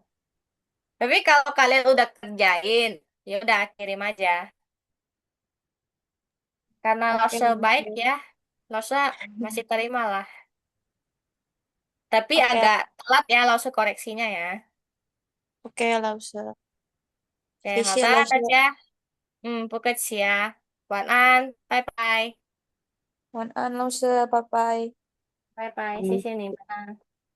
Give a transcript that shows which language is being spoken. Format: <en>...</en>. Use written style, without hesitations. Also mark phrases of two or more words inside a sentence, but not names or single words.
<id>Tapi kalau kalian udah kerjain, ya udah kirim aja. Karena Oke, Lausu baik Lausha. ya, Lausu masih terima lah. Tapi Oke, agak telat ya Lausu koreksinya ya. oke, Lausha. Oke,</id> <zh>谢谢，好的，老师。大家，不客气啊，晚安，拜拜，晚安，老师，拜拜。拜拜，谢谢你们啊。</zh>